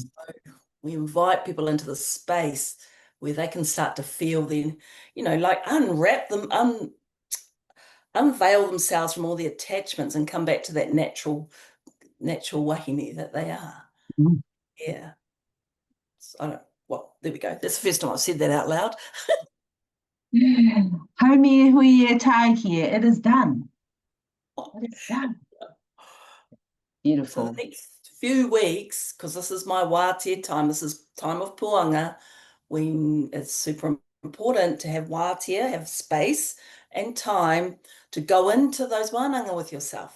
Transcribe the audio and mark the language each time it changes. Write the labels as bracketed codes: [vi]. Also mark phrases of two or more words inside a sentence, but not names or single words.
[en] So we invite people into the space where they can start to feel then, like unwrap them, unveil themselves from all the attachments and come back to that natural wahine that they are. mm. Yeah. So I don't, well, there we go. That's the first time I've said that out loud. [mi] Haumi hui e tai here. [en] It is done. It is done. So the Beautiful. next few weeks, because this is my wātea time, this is time of Puanga, when it's super important to have wātea, have space and time to go into those wānanga with yourself.